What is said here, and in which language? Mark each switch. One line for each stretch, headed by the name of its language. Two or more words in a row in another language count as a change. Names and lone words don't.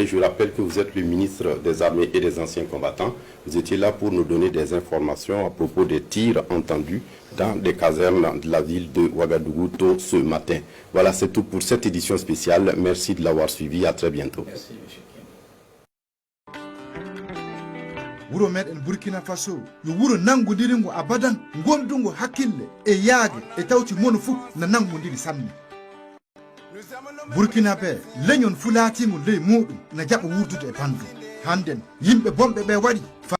French: Je rappelle que vous êtes le ministre des Armées et des Anciens Combattants. Vous étiez là pour nous donner des informations à propos des tirs entendus dans des casernes de la ville de Ouagadougou tôt ce matin. Voilà, c'est tout pour cette édition spéciale. Merci de l'avoir suivi. À très bientôt. Merci, monsieur.
Fula: wuro meɗen Burkina Faso yo wuro nangudiringo abadan gondungo hakkille e yaage e tawti mono fu na nangudiri sanne Burkina ɓe leñol fu laatigo ley muɗum na jaɓa wurdude e bandu hannden yimɓe bonɓe ɓe waɗi